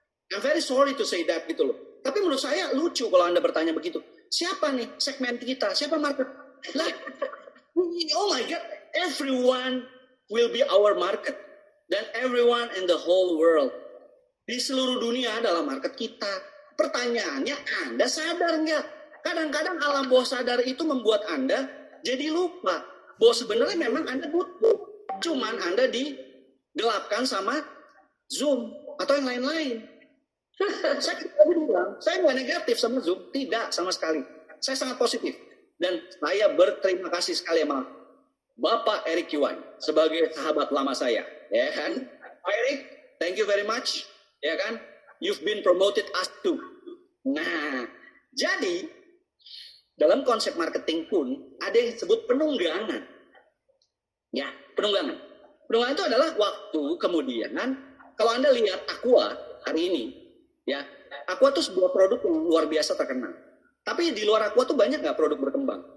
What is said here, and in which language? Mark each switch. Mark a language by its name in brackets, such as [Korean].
[English] I'm very sorry to say that [Indonesian] gitu loh. Tapi menurut saya lucu kalau Anda bertanya begitu. Siapa nih segmen kita? Siapa market? Lah, [English] oh my God, everyone will be our market. Dan everyone in the whole world. [Indonesian] Di seluruh dunia adalah market kita. Pertanyaannya, Anda sadar nggak? Kadang-kadang alam bawah sadar itu membuat Anda jadi lupa. Bahwa sebenarnya memang Anda butuh. Cuman Anda digelapkan sama Zoom atau yang lain-lain. Saya nggak negatif sama Zoom, tidak sama sekali. Saya sangat positif dan saya berterima kasih sekali sama Bapak Eric Yuan sebagai sahabat lama saya, ya kan? [English] Pak Eric, thank you very much, [Indonesian] ya kan? [English] You've been promoted us too. [Indonesian] Nah, jadi dalam konsep marketing pun ada yang disebut penunggangan. Ya, penunggangan. Penunggangan itu adalah waktu kemudian, kalau Anda lihat Aqua hari ini, ya, Aqua itu sebuah produk yang luar biasa terkenal. Tapi di luar Aqua tuh banyak nggak produk berkembang?